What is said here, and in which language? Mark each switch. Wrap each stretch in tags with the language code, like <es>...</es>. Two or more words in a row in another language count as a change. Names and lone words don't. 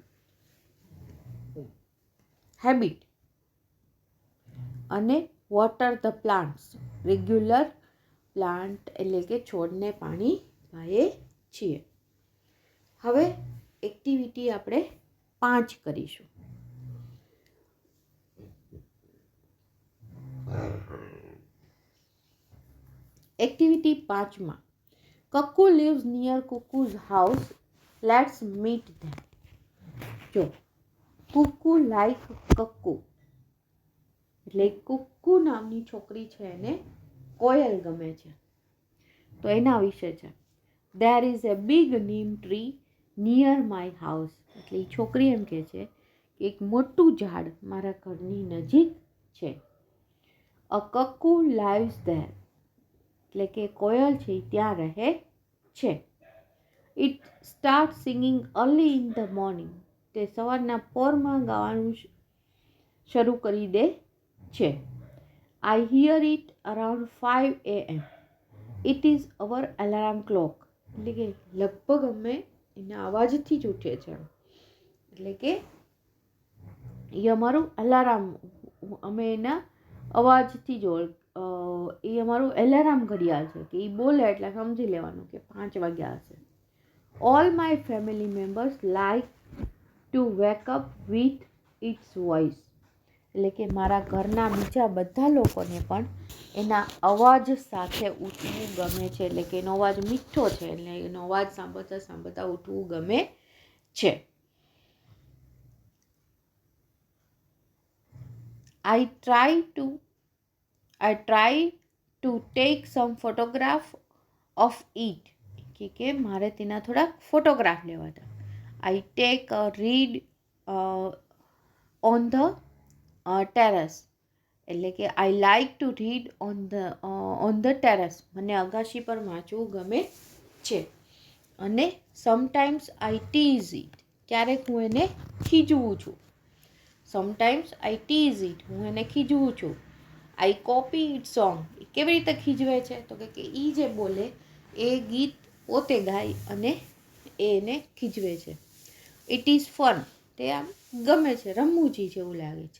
<gu>હેબિટ, અને</gu> <en>water the plants regular,</en> <gu>પ્લાન્ટ એટલે કે છોડને પાણી પાઈએ છીએ. હવે એક્ટિવિટી આપણે 5 કરીશું.</gu> <en>એક્ટિવિટી 5માં કક્કુ lives near કુકુ's house, let's meet them.</en> <gu>જો કુકુ લાઈક કક્કુ એટલે કુકુ નામની છોકરી છે એને કોયલ ગમે છે, તો એના વિશે છે.</gu> <en>There is a big neem tree near my house.</en> <gu>એટલે એ છોકરી એમ કહે છે કે એક મોટું ઝાડ મારા ઘરની નજીક છે.</gu> <en>A cuckoo lives there.</en> <gu>એટલે કે કોયલ છે ત્યાં રહે છે.</gu> <en>It starts singing early in the morning.</en> <gu>તે સવારના પોરમાં ગાવાનું શરૂ કરી દે છે.</gu> <en>I hear it around 5 AM. It is our alarm clock.</en> <gu>એટલે કે લગભગ અમે એના અવાજથી જ ઉઠે છે, એટલે કે એ અમારું અલાર્મ, અમે એના અવાજથી જ એ અમારું એલાર્મ ઘડિયાળ છે કે એ બોલે એટલે સમજી લેવાનું કે 5 વાગ્યા હશે.</gu> <en>All my family members like to wake up with its voice.</en> <gu>એટલે કે મારા ઘરના બીજા બધા લોકોને પણ એના અવાજ સાથે ઉઠવું ગમે છે, એટલે કે એનો અવાજ મીઠો છે એટલે એનો અવાજ સાંભળતા સાંભળતા ઉઠવું ગમે છે.</gu> <en>I try to take some photograph of it.</en> <gu>કે મારે તેના થોડાક ફોટોગ્રાફ લેવા હતા.</gu> <en>I take a read on the terrace.</en> <gu>એટલે કે</gu> <en>I like to read on the terrace.</en> <gu>મને અગાશી પર વાંચવું ગમે છે. અને</gu> <en>sometimes I tease it.</en> <gu>ક્યારેક હું એને ખીજવું છું.</gu> <en>sometimes I tease it,</en> <gu>હું એને ખીજવું છું.</gu> <en>I copy it song.</en> <gu>એ કેવી રીતે ખીજવે છે તો કે એ જે બોલે એ ગીત પોતે ગાય અને એને ખીજવે છે.</gu> <en>it is fun.</en> <gu>તે આમ ગમે છે, રમૂજી જેવું લાગે છે.</gu>